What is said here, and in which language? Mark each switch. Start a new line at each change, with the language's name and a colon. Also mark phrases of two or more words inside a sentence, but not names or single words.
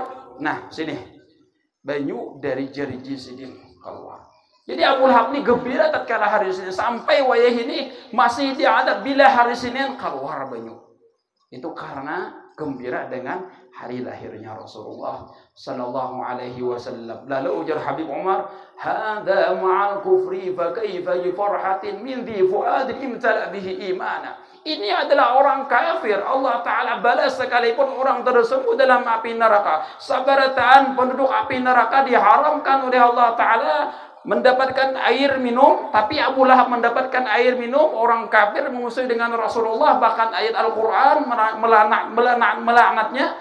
Banjar: Nah sini, banyu dari jari sidin keluar. Jadi Abu Lahab ini gembira tatkala hari Senin. Sampai wayah ini masih diadab bila hari Senin keluar banyu.
Indonesian: Itu karena gembira dengan hari lahirnya Rasulullah
Arabic: صلى الله عليه وسلم.
Banjar: Lalu ujar Habib Umar,
Arabic: "هذا مع الكفر فكيف فرحة من ذي فؤاد امتلأ به إيمانا."
Indonesian: Ini adalah orang kafir. Allah Ta'ala balas sekalipun orang tersebut dalam api neraka. Sabarataan penduduk api neraka diharamkan oleh Allah Ta'ala mendapatkan air minum, tapi Abu Lahab mendapatkan air minum. Orang kafir mengusir dengan Rasulullah, bahkan ayat Al-Quran melaknatnya.